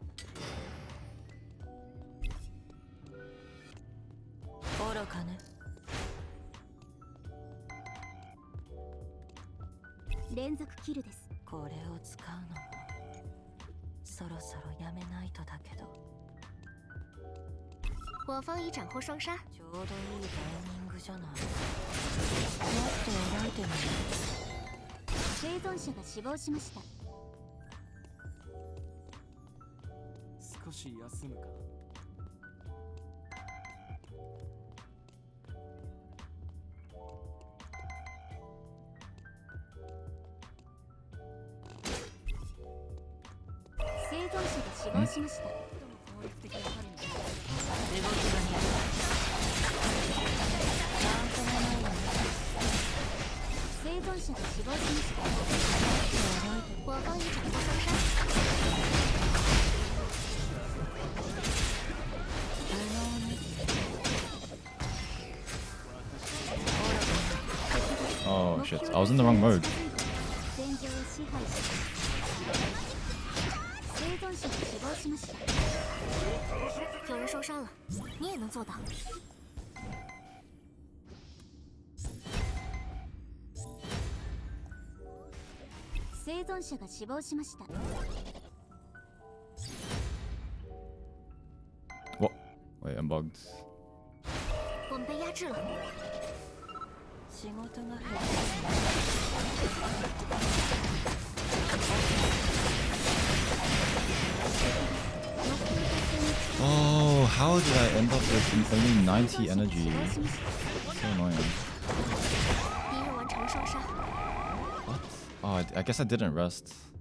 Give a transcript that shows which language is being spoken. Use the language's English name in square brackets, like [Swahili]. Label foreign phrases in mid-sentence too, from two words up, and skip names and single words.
[Japanese] 愚かね連続キルです。これを使うのもそろそろやめないとだけど [Chinese] 我方已斩获双杀。 [Japanese] ちょうどいいタイミングじゃないもっと描いてみる生存者が死亡しました。少し休むか。生存者が死亡しました。動きが似るなんともないわね生存者が死亡しました。 [Chinese] 我方已斩获双杀。 [Japanese] 無能ね [English] Oh shit, I was in the wrong mode. [Japanese] 戦場を支配し生存者が死亡しました。 [Chinese] 有人受伤了，你也能做到。 [Japanese] 生存者が死亡しました。 [English] What? Wait, I'm bugged. [Chinese] 我们被压制了。 [Japanese] 仕事が減った [English] Oh, how did I end up with only 90 energy? So annoying. [Chinese] 敌人完成了双杀。 [English] What? Oh, I guess I didn't rest.